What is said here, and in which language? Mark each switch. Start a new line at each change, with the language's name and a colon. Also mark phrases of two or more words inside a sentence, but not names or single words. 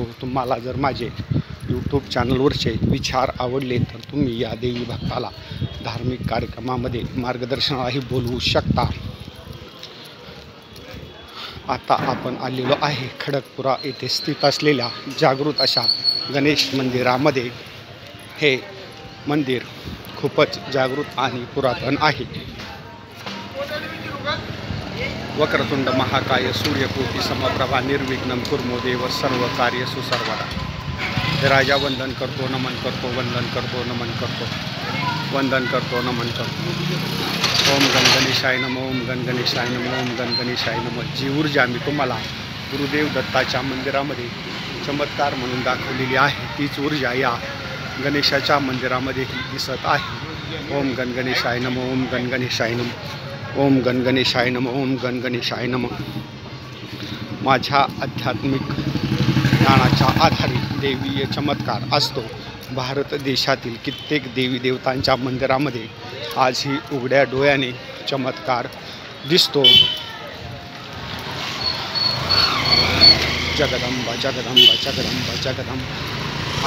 Marathi: तुम्हाला जर माझे यूट्यूब चॅनलवरचे विचार आवडले तर तुम्ही या देवी भक्ताला धार्मिक कार्यक्रमामध्ये मार्गदर्शनालाही बोलवू शकता। आता आपण आलेलो आहे खडकपुरा येथे स्थित असलेल्या जागृत अशा गणेश मंदिरामध्ये। हे मंदिर खूपच जागृत आणि पुरातन आहे।
Sanskrit: वक्रतुंड महाकाय सूर्यकोटी समप्रभा निर्विघ्नं कुर्मो देव सर्व कार्येषु सर्वदा।
Marathi: हे राजा वंदन करतो, नमन करतो, वंदन करतो, नमन करतो, वंदन करतो, नमन करतो।
Sanskrit: ओम गणगणेशाय नमः, ओम गणगणेशाय नमः, ओम गणगणेशाय नमः।
Marathi: जी ऊर्जा मी तुम्हाला गुरुदेव दत्ताच्या मंदिरामध्ये चमत्कार म्हणून दाखवलेली आहे, तीच ऊर्जा या गणेशाच्या मंदिरामध्येही दिसत आहे।
Sanskrit: ओम गणगणेशाय नमः, ओम गणगणेशाय नमः, ओम गणगणेशाय नमः, ओम गणगणेशाय नमः।
Marathi: माझ्या आध्यात्मिक ज्ञानाच्या आधारे देवीय चमत्कार असतो। भारत देशातील कित्येक देवी देवतांच्या मंदिरामध्ये आजही उघड्या डोळ्याने चमत्कार दिसतो। जगदंबा, जगदंबा, जगदंबा, जगदंबा।